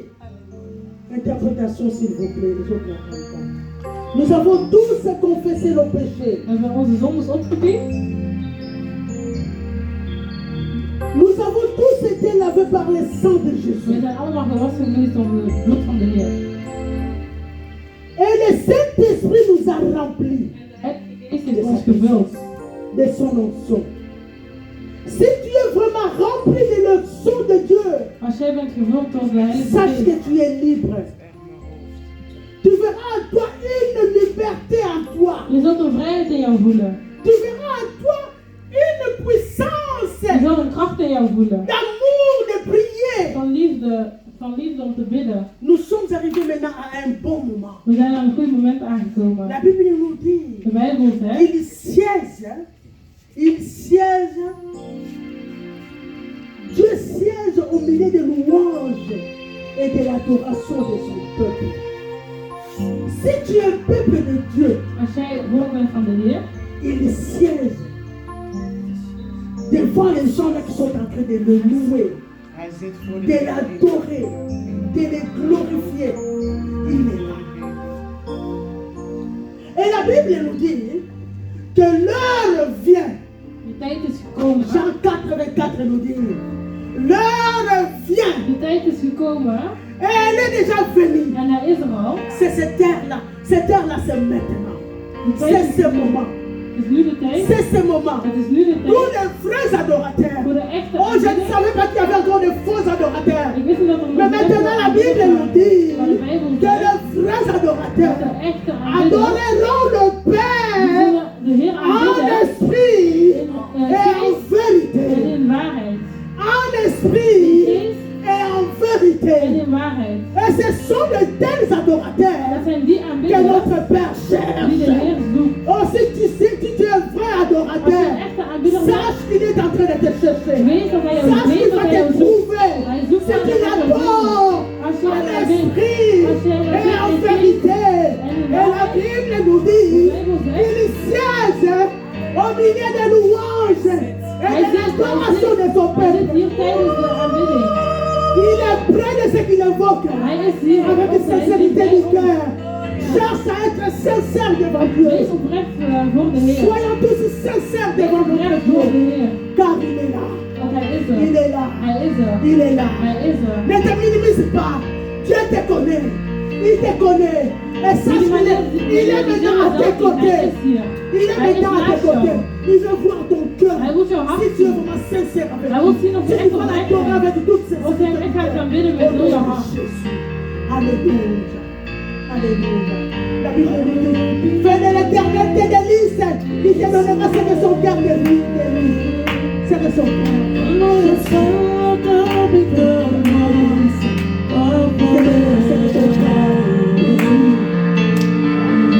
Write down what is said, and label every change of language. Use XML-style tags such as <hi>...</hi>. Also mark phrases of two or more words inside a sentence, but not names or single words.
<fr>Interprétation, s'il vous plaît, les autres n'entendent pas. Nous avons tous confessé nos péchés.</fr> <nl>We hebben onze zondes opgediend.</nl> <fr>Nous avons tous été lavés par le sang de Jésus.</fr> <nl>We zijn allemaal gewassen geweest door het bloed van de Heer.</nl> <fr>Et le Saint-Esprit nous a remplis</fr> <nl>Het is ons gevuld.</nl> <fr>de son onction. Si tu es vraiment rempli de l'onction de Dieu,</fr> <nl>Als jij bent gevuld door de Heilige</nl> <fr>sache</fr> <nl>Geest,</nl> <fr>que tu es libre. Tu verras en toi une liberté en toi.</fr> <nl>je zult een vrijheid in jou voelen.</nl> <fr>Tu verras en toi une puissance</fr> <nl>Je zult een kracht in jou voelen.</nl> <fr>d'amour, de prier.</fr> <nl>Van liefde om te bidden.</nl> <fr>Nous sommes arrivés maintenant à un bon moment.</fr> <nl>We zijn aan een goed moment aangekomen.</nl> <fr>La Bible nous dit,</fr> <nl>De Bijbel zegt,</nl> <fr>il siège, Dieu siège au milieu des louanges et de l'adoration de son peuple. Si tu es peuple de Dieu,</fr> <nl>als jij volk bent van de Heer,</nl> <fr>il siège devant les gens là qui sont en train de le louer, de l'adorer, de le glorifier. Il est là. Et la Bible nous dit que l'heure vient.</fr> <nl>de tijd is gekomen.</nl> <fr>Jean 4,24 nous dit, l'heure vient.</fr> <nl>De tijd is gekomen</nl> <fr>Et elle est déjà venue.</fr> <nl>en hij is er al.</nl> <fr>C'est cette heure-là. Cette heure-là, c'est maintenant.</fr> <nl>De tijd</nl> <fr>C'est</fr> <nl>is</nl> <fr>ce</fr> <nl>nu.</nl> <fr>moment.</fr> <nl>Het is nu de tijd.</nl> <fr>C'est ce moment.</fr> <nl>Het is nu de</nl> <fr>Tous</fr> <nl>tijd.</nl> <fr>les vrais adorateurs.</fr> <nl>Voor de echte</nl> <fr>Oh, je ne</fr> <nl>aanbidders.</nl> <fr>savais pas qu'il y avait encore de faux adorateurs.</fr> <nl>Ik wist niet dat er</nl> <fr>Mais</fr> <nl>nog</nl> <fr>maintenant, la Bible nous dit</fr> <nl>Maar de Bijbel</nl> <fr>que</fr> <nl>zegt</nl> <fr>les vrais</fr> <nl>dat de</nl> <fr>adorateurs</fr> <nl>echte aanbidders</nl> <fr>adoreront le Père</fr> <nl>de Heer</nl> <fr>en</fr> <nl>aanbidden</nl> <fr>esprit</fr> <nl>in</nl> <fr>et en</fr> <nl>geest en</nl> <fr>vérité.</fr> <nl>in waarheid.</nl> <fr>En esprit</fr> <nl>Geest</nl> <fr>et en</fr> <nl>en</nl> <fr>vérité.</fr> <nl>in waarheid.</nl> <fr>Et ce sont de tels</fr> <nl>Dat</nl> <fr>adorateurs</fr> <nl>zijn die</nl> <fr>que</fr> <nl>aanbidders</nl> <fr>notre Père</fr> <nl>die de</nl> <fr>cherche.</fr> <nl>Heer zoekt.</nl> <fr>Oh, si tu es un vrai</fr> <nl>Als je</nl> <fr>adorateur,</fr> <nl>een echte aanbidder bent,</nl> <fr>sache qu'il est en train de te chercher.</fr> <nl>weet dat hij jou</nl> <fr>Sache qu'il</fr> <nl>weet dat</nl> <fr>va</fr> <nl>hij jou</nl> <fr>te</fr> <nl>zoekt.</nl> <fr>trouver.</fr> <nl>Hij zoekt</nl> <fr>C'est</fr> <nl>naar</nl> <fr>qu'il</fr> <nl>jou.</nl> <fr>adore</fr> <nl>Als je</nl> <fr>en</fr> <nl>hem bent,</nl> <fr>esprit</fr> <nl>als je hem</nl> <fr>et en bent, vérité. Et la Bible nous dit, il siège au milieu des louanges et de l'adoration de son</fr> <nl>hij zit</nl> <fr>peuple.</fr> <nl>hier tijdens de aanbidding.</nl> <fr>Il est près de ce qu'il invoque</fr> <nl>Hij is hier</nl> <fr>avec une sincérité du cœur. Cherche à être sincère devant Dieu.</fr> <nl>Wees oprecht voor de Heer.</nl> <fr>Soyons tous sincères</fr> <nl>Wees</nl> <fr>devant notre</fr> <nl>oprecht voor de</nl> <fr>Dieu.</fr> <nl>Heer.</nl> <fr>Car il est là.</fr> <nl>Want hij is</nl> <fr>Il</fr> <nl>er.</nl> <fr>est là.</fr> <nl>Hij is er.</nl> <fr>Il est là.</fr> <nl>Hij is er.</nl> <fr>Ne te minimise pas. Dieu te connaît. Il te connaît. Et sache qu'il est maintenant à tes côtés. Il est maintenant à tes côtés. Il veut voir ton cœur.</fr> <nl>Hij wil jouw hart</nl> <fr>Si tu es</fr> <nl>zien.</nl> <fr>vraiment sincère avec</fr> <nl>Hij wil</nl> <fr>lui.</fr> <nl>zien of</nl> <fr>Si</fr> <nl>je</nl> <fr>tu</fr> <nl>echt</nl> <fr>vas</fr> <nl>oprecht</nl> <fr>l'adorer</fr> <nl>bent.</nl> <fr>avec toute</fr> <nl>Of je hem echt gaat gaan bidden met heel jouw hart.</nl> <fr>Alléluia. Alléluia. La Bible nous dit, fais de l'éternel tes délices. Il te donnera ce que son cœur mérite. Ce que son cœur.</fr>